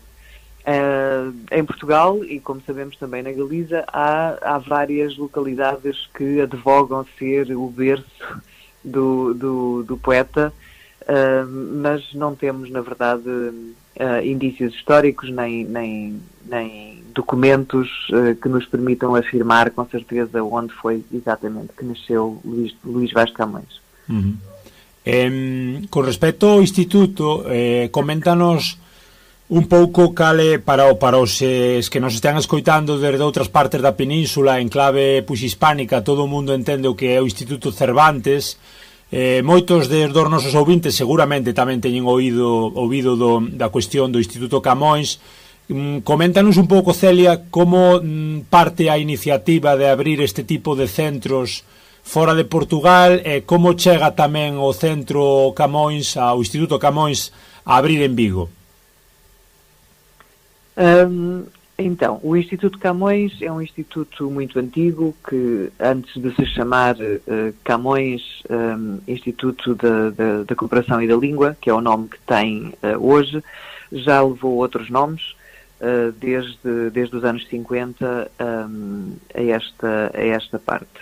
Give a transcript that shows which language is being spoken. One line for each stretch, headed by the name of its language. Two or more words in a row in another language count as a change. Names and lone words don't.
Portuguese: Em Portugal, e como sabemos também na Galiza, há várias localidades que advogam ser o berço do poeta, mas não temos, na verdade, indícios históricos nem documentos que nos permitam afirmar com certeza onde foi exatamente que nasceu Luís Vaz de Camões.
Galician: Con respecto ao Instituto, coméntanos un pouco cale para os que nos están escoitando desde outras partes da península en clave hispánica. Todo o mundo entende o que é o Instituto Cervantes. Moitos dos nosos ouvintes seguramente tamén teñen ouvido da cuestión do Instituto Camões. Coméntanos un pouco, Celia, como parte a iniciativa de abrir este tipo de centros fora de Portugal e como chega tamén o Centro Camões, ao Instituto Camões, a abrir en Vigo.
Portuguese: Então, o Instituto Camões é um instituto muito antigo que, antes de se chamar Camões Instituto da Cooperação e da Língua, que é o nome que tem hoje, já levou outros nomes desde os anos 50 a esta parte.